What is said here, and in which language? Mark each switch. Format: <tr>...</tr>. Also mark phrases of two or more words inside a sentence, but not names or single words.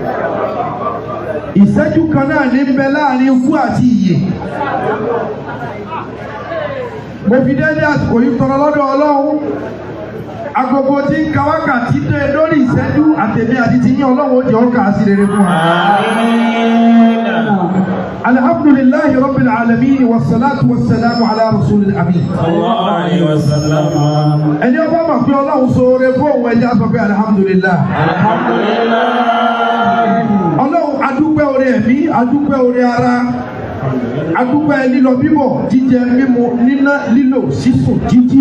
<yo>Ìṣẹ́jú kan náà ní ń bẹ láàrin ikú àti ìyè. Mo fi dédé àsìkò yìí tọrọ lọ́dọ̀ Ọlọ́run. Agogo tí ń ka wákàtí dé lórí ìṣẹ́jú àtẹ̀mí àti tiyín Ọlọ́run ó jẹ́ ó kà á sí rere fún wa.</yo> <ar>الحمد لله رب العالمين والصلاة والسلام على رسول الأمين. صلى الله عليه وسلم.</ar> <yo>Ẹni ọba mọ̀ pé Ọlọ́run ṣoore fún òun ẹja sọ pé alhamdulillah. Alhamdulillah. Ọlọ́run adúpẹ́ oore ẹ̀mí, adúpẹ́ oore ara, adúpẹ́ lílọ bíbọ̀, jíjẹ mímu, níná lílò sísùn jíjí.</yo>